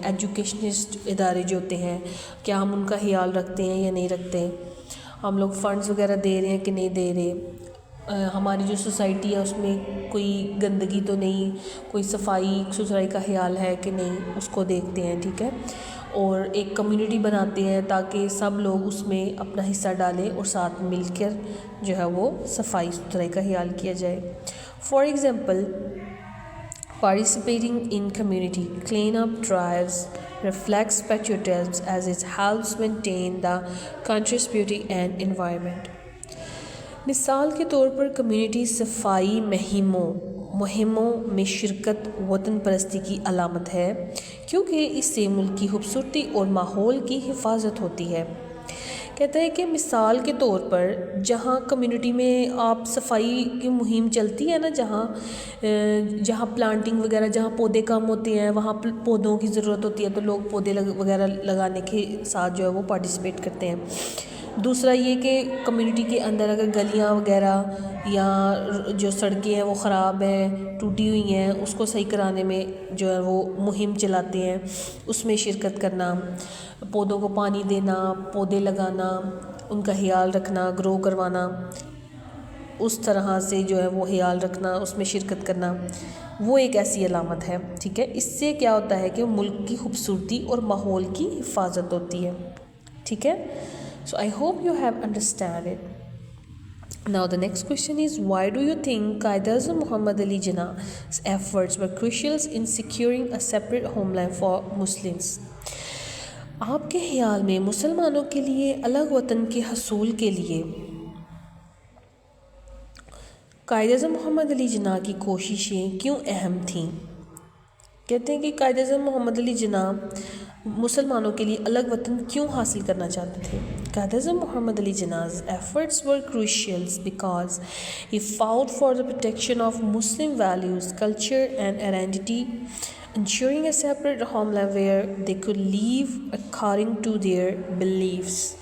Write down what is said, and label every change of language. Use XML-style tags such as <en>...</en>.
<ur>Educationist ادارے جو ہوتے ہیں کیا ہم ان کا خیال رکھتے ہیں یا نہیں رکھتے، ہم لوگ فنڈز وغیرہ دے رہے ہیں کہ نہیں دے رہے، ہماری جو سوسائٹی ہے اس میں کوئی گندگی تو نہیں، کوئی صفائی ستھرائی کا خیال ہے کہ نہیں، اس کو دیکھتے ہیں، ٹھیک ہے، اور ایک کمیونٹی بناتے ہیں تاکہ سب لوگ اس میں اپنا حصہ ڈالیں اور ساتھ مل کر جو ہے وہ صفائی ستھرائی کا خیال کیا جائے.</ur> <en>For example participating in community clean-up drives reflects patriotism as it helps maintain the country's beauty and environment.</en> <ur>مثال کے طور پر کمیونٹی صفائی مہموں میں شرکت وطن پرستی کی علامت ہے کیونکہ اس سے ملک کی خوبصورتی اور ماحول کی حفاظت ہوتی ہے. کہتا ہے کہ مثال کے طور پر جہاں کمیونٹی میں آپ صفائی کی مہم چلتی ہے نا، جہاں پلانٹنگ وغیرہ، جہاں پودے کم ہوتے ہیں وہاں پودوں کی ضرورت ہوتی ہے تو لوگ پودے وغیرہ لگانے کے ساتھ جو ہے وہ پارٹیسپیٹ کرتے ہیں. دوسرا یہ کہ کمیونٹی کے اندر اگر گلیاں وغیرہ یا جو سڑکیں ہیں وہ خراب ہیں، ٹوٹی ہوئی ہیں، اس کو صحیح کرانے میں جو ہے وہ مہم چلاتے ہیں، اس میں شرکت کرنا، پودوں کو پانی دینا، پودے لگانا، ان کا خیال رکھنا، گرو کروانا، اس طرح سے جو ہے وہ خیال رکھنا، اس میں شرکت کرنا، وہ ایک ایسی علامت ہے، ٹھیک ہے. اس سے کیا ہوتا ہے کہ ملک کی خوبصورتی اور ماحول کی حفاظت ہوتی ہے، ٹھیک ہے.</ur> <en>So I hope you have understand it. Now the next question is, why do you think Quaid-e-Azam Muhammad Ali Jinnah's efforts were crucial in securing a separate homeland for Muslims?</en> <ur>آپ کے خیال میں مسلمانوں کے لیے الگ وطن کے حصول کے لیے قائد اعظم محمد علی جناح کی کوششیں کیوں اہم تھیں؟ کہتے ہیں کہ قائد اعظم محمد علی جناح مسلمانوں کے لیے الگ وطن کیوں حاصل کرنا چاہتے تھے.</ur> <en>Quaid Azam Muhammad Ali Jinnah's efforts were crucial because he fought for the protection of Muslim values, culture and identity, ensuring a separate homeland where they could live according to their beliefs.</en>